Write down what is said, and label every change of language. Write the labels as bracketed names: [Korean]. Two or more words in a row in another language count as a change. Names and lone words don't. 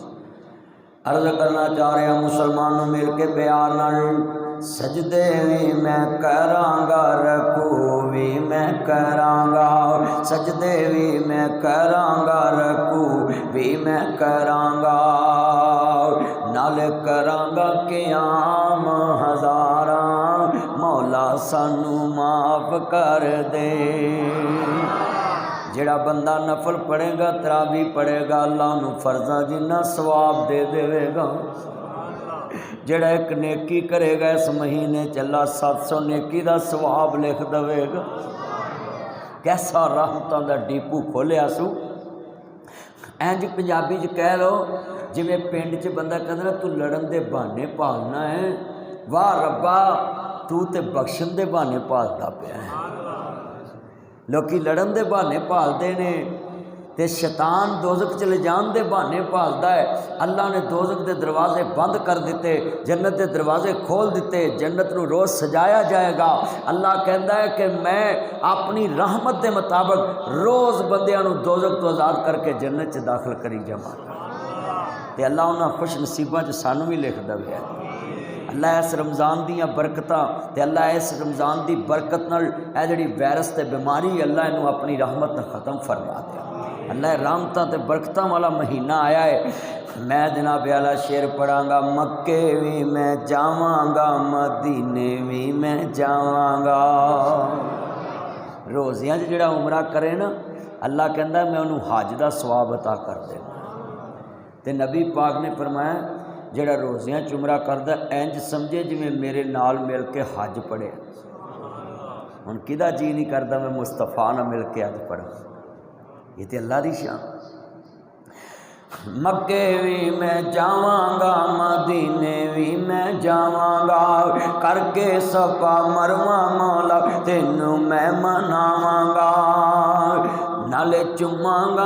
[Punjabi] عرض کرنا چاہ رہے ہیں مسلمانوں مل کے پیار نال سجدے بھی میں کراں گا، رکوع بھی میں کراں گا، سجدے بھی میں کراں گا، رکوع بھی میں کراں گا، نال کراں گا قیام ہزاراں، مولا سانو معاف کر دے۔ جڑا بندہ نفل پڑھے گا تراویح پڑھے گا اللہ انہوں فرضاں جنہ ثواب دے دے گا۔ جڑا ایک نیکی کرے گا اس مہینے چلا 700 نیکی دا ثواب لکھ دے گا۔ کیسا رحمتاں دا ڈیپو کھولیا سو۔ اینج پنجابی چ کہہ لو جویں پنڈ چ بندہ کہندا تو لڑن دے بہانے پالنا ہے، واہ ربا تو تے بخشن دے بہانے پالدا پیا ہے۔ لوکی لڑن دے بہانے پالدے نے تے شیطان دوزخ چلے جان دے بہانے پالدا ہے۔ اللہ نے دوزخ دے دروازے بند کر دیتے، جنت دے دروازے کھول دیتے، جنت نو روز سجایا جائے گا۔ اللہ کہندا ہے کہ میں اپنی رحمت دے مطابق روز بندیاں نو دوزخ تو آزاد کر کے جنت چ داخل کری جاواں تے اللہ انہاں خوش نصیباں چ سانو بھی لکھ دے۔ اللہ اس رمضان دیاں برکتاں تے اللہ اس رمضان دی برکت نال اے جڑی وائرس تے بیماری اللہ انہوں اپنی رحمت نال ختم فرما دے۔ اللہ رحمتاں تے برکتاں والا مہینہ آیا ہے۔ میں جناب اعلیٰ شعر پڑھاں گا، مکے بھی میں جاواں گا، مدینے بھی میں جاواں گا۔ روزیاں جڑا عمرہ کرے نا اللہ کہندا میں انہوں حج دا ثواب عطا کر دے۔ تے نبی پاک نے فرمایا جڑا روزیاں عمرہ کردا انج سمجھے جویں میرے نال مل کے حج پڑھے۔ ہن کدا جی نہیں کردا میں مصطفیٰ نال مل کے حج پڑھاں، یہ تے اللہ دی شان۔ مکے بھی میں جاواں گا، مدینے بھی میں جاواں گا، کر کے صفا مروہ مولا تینوں میں مناواں گا، نالے چوماں